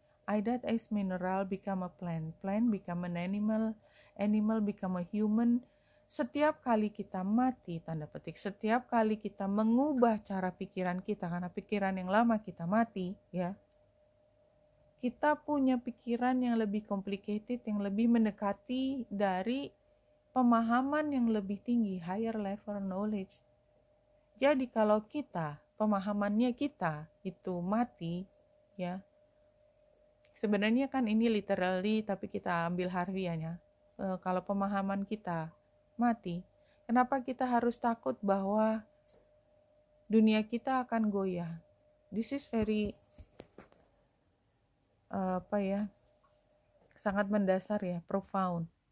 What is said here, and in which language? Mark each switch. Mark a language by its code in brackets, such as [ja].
[en] That as mineral become a plant, plant become an animal, animal become a human. [id] Setiap kali kita mati, tanda petik, setiap kali kita mengubah cara pikiran kita, karena pikiran yang lama kita mati, ya, kita punya pikiran yang lebih complicated, yang lebih mendekati dari pemahaman yang lebih tinggi, [en] higher level knowledge. [id] Jadi kalau kita, pemahamannya kita itu mati, ya, sebenarnya kan ini literally, tapi kita ambil harfiahnya. Kalau pemahaman kita mati, kenapa kita harus takut bahwa dunia kita akan goyah? [en] This is very [id] sangat mendasar ya, [en] profound.